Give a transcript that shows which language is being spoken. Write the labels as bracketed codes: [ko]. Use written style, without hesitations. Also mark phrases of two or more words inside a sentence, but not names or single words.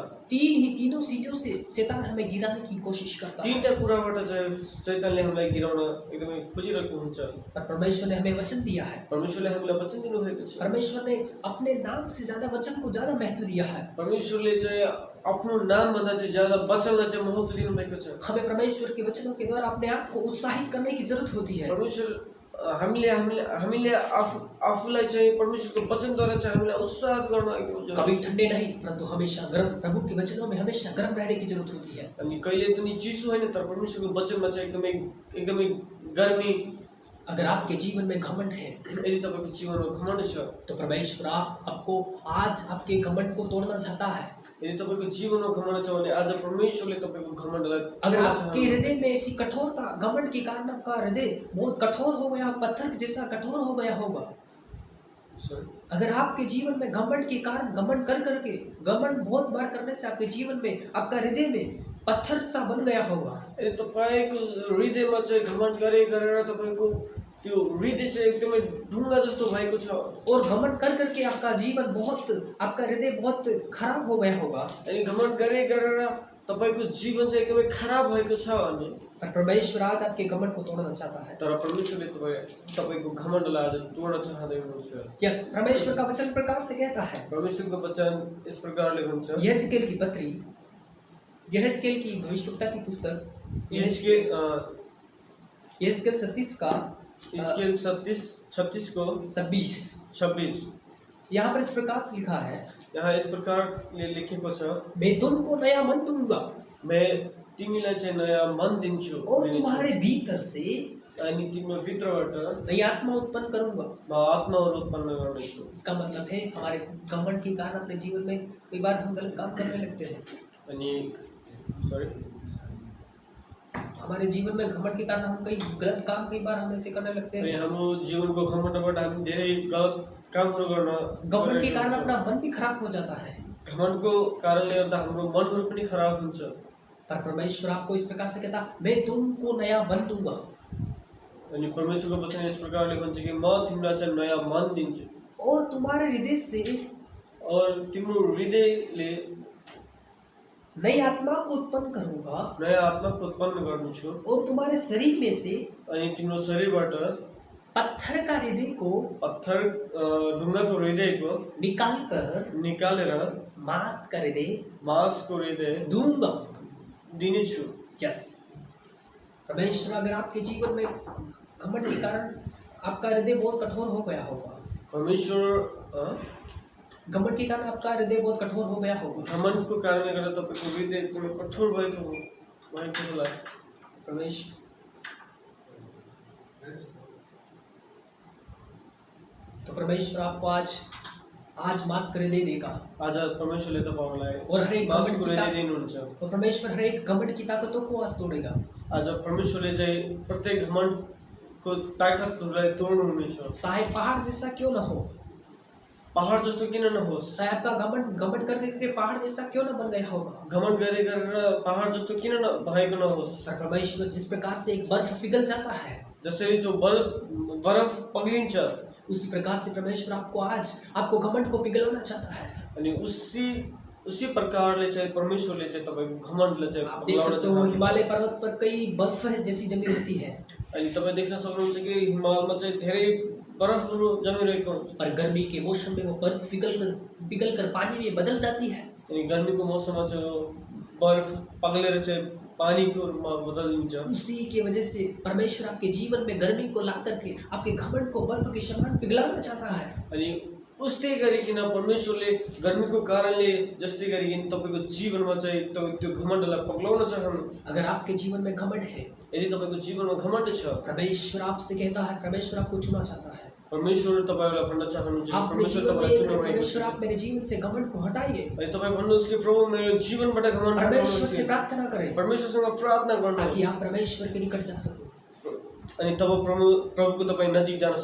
[hi] तीनों चीजों से शैतान हमें गिराने की कोशिश करता है। [ne] तीनटा कुराबाट चाहिँ शैतानले हामीलाई गिराउन एकदमै खोजिरहेको हुन्छ। [hi] पर परमेश्वर ने हमें वचन दिया है। [ne] परमेश्वरले हामीलाई वचन दिनुभएको छ। [hi] परमेश्वर ने अपने नाम से ज्यादा वचन को ज्यादा महत्व दिया है। [ne] परमेश्वरले चाहिँ आफ्नो नाम भन्दा चाहिँ ज्यादा वचनलाई चाहिँ महत्व दिनुभएको छ। [hi] हमें परमेश्वर के वचनों के द्वारा अपने आप को उत्साहित करने की जरूरत होती है। [ne] परमेश्वर हामीले आफूलाई चाहिँ परमेश्वरको वचनद्वारा चाहिँ हामीलाई उत्साहित गर्न एकदम जरुरी। [hi] कभी ठंडे नहीं, परंतु हमेशा गर्म, प्रभु के वचनों में हमेशा गर्म रहने की जरूरत होती है। [ne] अनि कहिले पनि चिसो हैन, तर परमेश्वरको वचनमा चाहिँ एकदमै गर्मी। [hi] अगर आपके जीवन में घमंड है, [ne] यदि तपाईको जीवनमा घमण्ड छ, [hi] तो परमेश्वर आपको आज आपके घमंड को तोड़ना चाहता है। [ne] यदि तपाईको जीवनमा घमण्ड छ भने आज परमेश्वरले तपाईको घमण्डलाई, [hi] अगर आपके हृदय में ऐसी कठोरता, घमंड के कारण आपका हृदय बहुत कठोर हो गया, पत्थर जैसा कठोर हो गया होगा। अगर आपके जीवन में घमंड के कारण घमंड करके घमंड बहुत बार करने से आपके जीवन में, आपका हृदय में पत्थर सा बन गया होगा। [ne] यदि तपाईको हृदयमा चाहिँ घमण्ड गरेर तपाईको त्यो हृदय चाहिँ एकदमै ढुङ्गा जस्तो भएको छ, [hi] और घमंड करके आपका जीवन बहुत, आपका हृदय बहुत खराब हो गया होगा। [ne] अनि घमण्ड गरेर तपाईको जीवन चाहिँ एकदमै खराब भएको छ भने, [hi] पर परमेश्वर आज आपके घमंड को तोड़ना चाहता है। [ne] तर परमेश्वरले तपाईको घमण्डलाई आज तोड्न चाहदै हुनुहुन्छ। यस, [hi] परमेश्वर का वचन प्रकार से कहता है, [ne] परमेश्वरको वचन इस प्रकारले भन्छ, [hi] यहेजकेल की पत्री, यहेजकेल की भविष्यवक्ता की पुस्तक, यहेजकेल 36 का [ne] 36 को 26 [hi] यहाँ पर इस प्रकार से लिखा है, [ne] यहाँ इस प्रकार लेखेको छ, [hi] मैं तुमको नया मन दूंगा, [ne] मैं तिमीलाई चाहिँ नयाँ मन दिन्छु, [hi] और तुम्हारे भीतर से [ne] अनि तिम्रो भित्रबाट [hi] नई आत्मा उत्पन्न करूंगा, [ne] म आत्माहरू उत्पन्न गर्नेछु। [hi] इसका मतलब है हमारे घमंड के कारण अपने जीवन में कई बार हम गलत काम करने लगते हैं। [ne] अनि [hi] हमारे जीवन में घमंड के कारण हम कई गलत काम कई बार हम ऐसे करने लगते [ne] अनि [hi] हैं। [ne] हाम्रो जीवनको घमण्डबाट हामी धेरै गलत कामहरू गर्न [hi] घमंड के कारण [ne] गइरहेको [hi] अपना [ne] हुन्छौँ। [hi] मन भी खराब हो जाता है। [ne] घमण्डको कारणले गर्दा हाम्रो मनहरू पनि खराब हुन्छ। [hi] पर परमेश्वर आपको इस प्रकार से कहता, मैं तुमको नया मन दूंगा [ne] अनि परमेश्वरको वचन यस प्रकारले भन्छ कि म तिमीलाई चाहिँ नयाँ मन दिन्छु [hi] और तुम्हारे हृदय से [ne] और तिम्रो हृदयले [hi] नई आत्मा को उत्पन्न करूंगा [ne] नयाँ आत्माको उत्पन्न गर्नेछु [hi] और तुम्हारे शरीर में से [ne] अनि तिम्रो शरीरबाट [hi] पत्थर का हृदय को [ne] पत्थर ढुङ्गाको हृदयको [hi] निकाल कर [ne] निकालेर [hi] मांस का हृदय [ne] मांसको हृदय [hi] दूंगा। [ne] दिनेछु। [hi] यस, परमेश्वर अगर आपके जीवन में घमंड के कारण आपका हृदय बहुत कठोर हो गया होगा, परमेश्वर घमंड के कारण आपका हृदय बहुत कठोर हो गया होगा, [ne] घमण्डको कारणले गर्दा तपाईँको हृदय एकदमै कठोर भएको होला। [hi] परमेश्वर तो परमेश्वर आपको आज मांस का हृदय देगा [ne] आज परमेश्वरले तपाईँलाई [hi] और हर एक [ne] मासुको [hi] घमंड की [ne] हृदय दिनुहुन्छ। [hi] और परमेश्वर हर एक घमंड की ताकतों को आज तोड़ेगा। [ne] आज परमेश्वरले चाहिँ प्रत्येक घमण्डको ताकतहरूलाई तोड्नुहुनेछ। [hi] चाहे पहाड़ जैसा क्यों ना हो, [ne] पहाड जस्तो किन नहोस्, [hi] चाहे आपका घमंड करने के पहाड़ जैसा क्यों ना बन गया होगा, [ne] घमण्ड गरेर पहाड जस्तो किन भएको नहोस्। [hi] पर परमेश्वर जिस प्रकार से एक बर्फ पिघल जाता है, [ne] जसरी जो बरफ पग्लिन्छ [hi] उसी प्रकार से परमेश्वर आपको घमंड को पिघलाना चाहता है। [ne] अनि उसी प्रकारले चाहिँ परमेश्वरले चाहिँ तपाईँको घमण्डलाई चाहिँ [hi] आप देख सकते हो हिमालय पर्वत पर कई बर्फ जैसी जमी होती है, [ne] अनि तपाईँ देख्न सक्नुहुन्छ कि हिमालमा चाहिँ धेरै बरफहरू जमिरहेको हुन्छ। [hi] पर गर्मी के मौसम में वो बर्फ पिघल कर पानी में बदल जाती है। [ne] अनि गर्मीको मौसममा चाहिँ बरफ पग्लेर चाहिँ पानीको रूपमा बदलिन्छ। [hi] उसी के वजह से परमेश्वर आपके जीवन में गर्मी को ला करके आपके घमंड को बर्फ के समान पिघलाना चाहता है। [ne] अनि उस्तै गरिकन परमेश्वरले गर्मीको कारणले जस्तै गरिकन तपाईँको जीवनमा चाहिँ त्यो घमण्डलाई पग्लाउन चाहनुहुन्छ। [hi] अगर आपके जीवन में घमंड है, [ne] यदि तपाईँको जीवनमा घमण्ड छ, [hi] परमेश्वर आपसे कहता है, परमेश्वर आपको चुनना चाहता है। [ne] परमेश्वर तपाईँलाई भन्न चाहनुहुन्छ, [hi] आपने [ne] परमेश्वर [hi] जीवन [ne] तपाईँलाई [hi] में [ne] चुन्नुभएको छ। [hi] परमेश्वर आप मेरे जीवन से घमंड को हटाइए, [ne] अनि तपाईँ भन्नुहोस् कि प्रभु मेरो जीवनबाट घमण्ड [hi] परमेश्वर से [ne] हटाउनुहोस्। [hi] प्रार्थना करें [ne] परमेश्वरसँग प्रार्थना [hi] ताकि [ne] गर्नुहोस् [hi] आप परमेश्वर के निकट जा सको। [ne] अनि तब प्रभुको तपाईँ नजिक जान